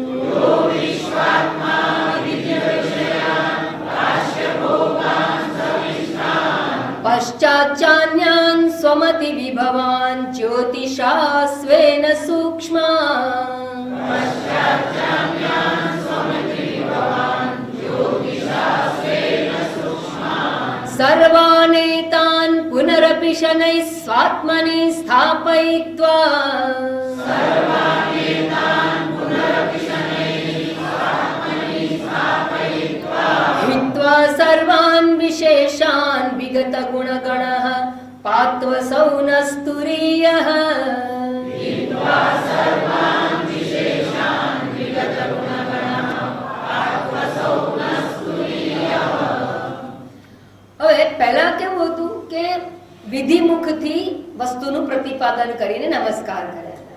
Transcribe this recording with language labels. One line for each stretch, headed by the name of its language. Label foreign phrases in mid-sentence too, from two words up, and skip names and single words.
Sanskrit: पश्चाच्चान्यान् स्वमति विभवान् ज्योतिषा स्वेन सूक्ष्मान् सर्वानेतान् पुनरपि शनैः स्वात्मनि स्थापयित्वा हित्वा सर्वान् विशेषान् विगत गुणगणः पात्वसौ न स्तुरीयः
Gujarati: હવે પહેલા કેવું હતું કે વિધિમુખથી વસ્તુનું પ્રતિપાદન કરીને નમસ્કાર કર્યા હતા.